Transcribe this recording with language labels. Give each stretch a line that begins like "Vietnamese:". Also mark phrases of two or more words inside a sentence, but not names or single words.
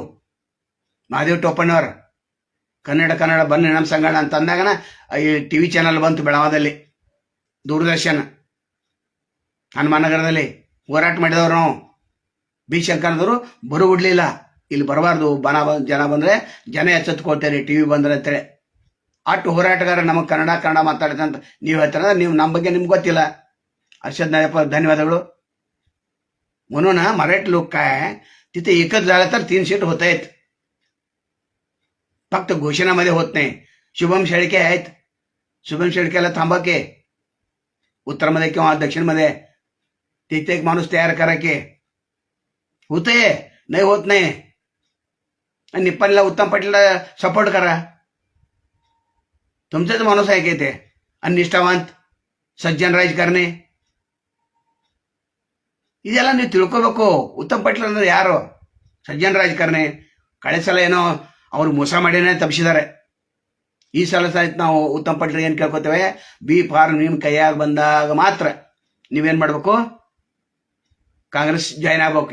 Kannada: ಮಹಾದೇವ್ ಟೋಪಣ್ಣವ್ರು ಕನ್ನಡ ಬನ್ನಿ ನಮ್ಮ ಸಂಗಡ ಅಂತ ಅಂದಾಗನ ಈ TV ಚಾನಲ್ ಬಂತು ಬೆಳಗಾವದಲ್ಲಿ, ದೂರದರ್ಶನ, ಹನುಮಾನಗರದಲ್ಲಿ ಹೋರಾಟ ಮಾಡಿದವರು ನಾವು. ಬಿ ಶಂಕರದವರು ಬರುಬಿಡ್ಲಿಲ್ಲ, ಇಲ್ಲಿ ಬರಬಾರ್ದು, ಜನ ಬಂದ್ರೆ ಜನ ಎಚ್ಚೆತ್ಕೊಳ್ತೇನೆ TV ಬಂದ್ರೆ ಅಂತೇಳಿ. ಅಷ್ಟು ಹೋರಾಟಗಾರ ನಮಗೆ ಕನ್ನಡ ಮಾತಾಡ್ತ ಅಂತ ನೀವು ಹೇಳ್ತಾರ. ನೀವು ನಮ್ಮ ಬಗ್ಗೆ ನಿಮ್ಗೆ ಗೊತ್ತಿಲ್ಲ.
Marathi: अर्षद नायप्पा धन्यवादಗಳು. म्हणून मराठी लोक काय तिथे एकच झालं तर 3 सीट होत आहेत, फक्त घोषणामध्ये होत नाही. शुभम शेळके आहेत, शुभम शेळकेला थांबा की उत्तरमध्ये किंवा दक्षिणमध्ये तिथे एक माणूस तयार करा की. होते नाही होत नाही. आणि निप्पाणीला उत्तम पाटीलला सपोर्ट करा. तुमचाच माणूस आहे की ते, आणि निष्ठाವಂತ सज्जन राजकारणी.
Kannada: ಇದೆಲ್ಲ ನೀವು ತಿಳ್ಕೋಬೇಕು. ಉತ್ತಮ್ ಪಾಟೀಲ್ ಅಂದ್ರೆ ಯಾರು? ಸಜ್ಜನ ರಾಜಕಾರಣಿ. ಕಳೆ ಸಲ ಏನೋ ಅವ್ರು ಮೋಸ ಮಾಡಿನೇ ತಪ್ಪಿಸಿದ್ದಾರೆ. ಈ ಸಲ ಸಹಿತ ನಾವು ಉತ್ತಮ್ ಪಾಟೀಲ್ ಏನ್ ಕೇಳ್ಕೊತೇವೆ, ಬಿ ಫಾರ್ಮ್ ನಿಮ್ ಕೈಯಾಗ ಬಂದಾಗ ಮಾತ್ರ ನೀವೇನ್ ಮಾಡ್ಬೇಕು, ಕಾಂಗ್ರೆಸ್ ಜಾಯ್ನ್ ಆಗ್ಬೇಕು.